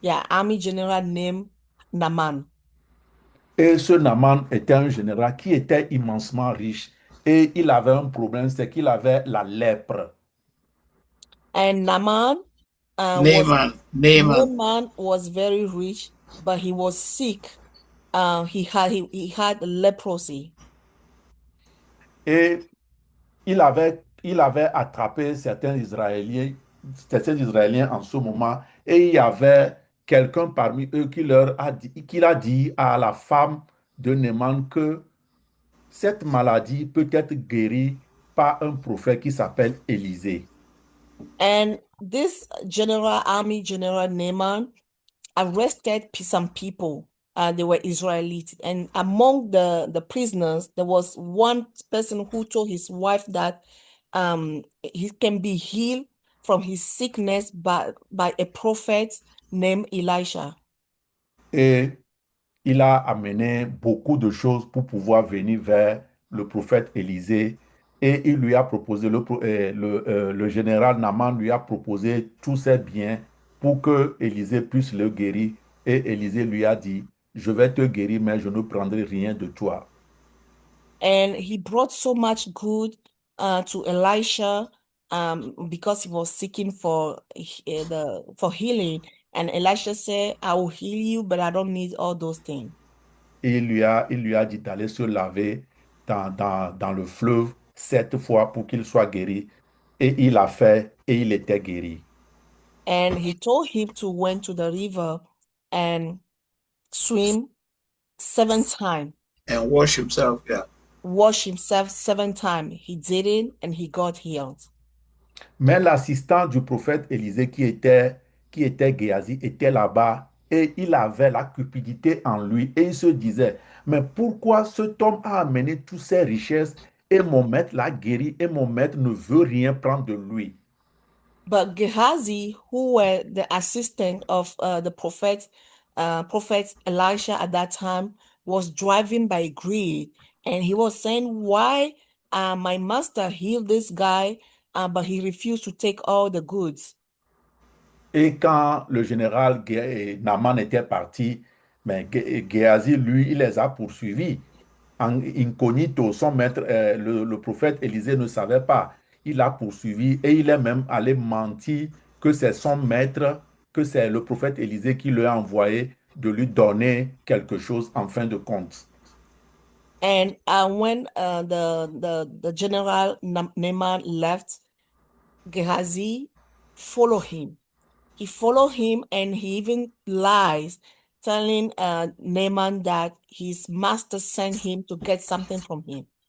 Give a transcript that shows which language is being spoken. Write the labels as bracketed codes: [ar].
[en] army general named Naaman. [fr] Et ce Naaman était un général qui était immensement riche et il avait un problème, c'est qu'il avait la lèpre. [en] And Naaman Naaman was very rich, but he was sick. He had leprosy. [fr] Et il avait attrapé certains Israéliens en ce moment, et il y avait quelqu'un parmi eux qui a dit à la femme de Naaman que cette maladie peut être guérie par un prophète qui s'appelle Élisée. [en] And this army general Naaman arrested some people. They were Israelites. And among the prisoners, there was one person who told his wife that he can be healed from his sickness by a prophet named Elisha. [fr] Et il a amené beaucoup de choses pour pouvoir venir vers le prophète Élisée. Et il lui a proposé, le général Naaman lui a proposé tous ses biens pour que Élisée puisse le guérir. Et Élisée lui a dit, je vais te guérir, mais je ne prendrai rien de toi. [en] And he brought so much good to Elisha because he was seeking for healing. And Elisha said, I will heal you, but I don't need all those things. [fr] Et il lui a dit d'aller se laver dans le fleuve 7 fois pour qu'il soit guéri. Et il a fait et il était guéri. [en] And he told him to went to the river and swim 7 times. And wash himself, yeah. Wash himself 7 times. He did it and he got healed. [fr] Mais l'assistant du prophète Élisée qui était Géasi était là-bas et il avait la cupidité en lui et il se disait, mais pourquoi cet homme a amené toutes ces richesses et mon maître l'a guéri et mon maître ne veut rien prendre de lui? [en] But Gehazi, who were the assistant of the prophet Elisha at that time, was driven by greed, and he was saying, "Why my master healed this guy, but he refused to take all the goods?" [fr] Et quand le général Naaman était parti, mais Géasi, lui, il les a poursuivis en incognito. Son maître, le prophète Élisée ne savait pas. Il a poursuivi et il est même allé mentir que c'est son maître, que c'est le prophète Élisée qui lui a envoyé de lui donner quelque chose en fin de compte. [en] And when the general Naaman left, Gehazi followed him. He followed him and he even lies, telling Naaman that his master sent him to get something from him.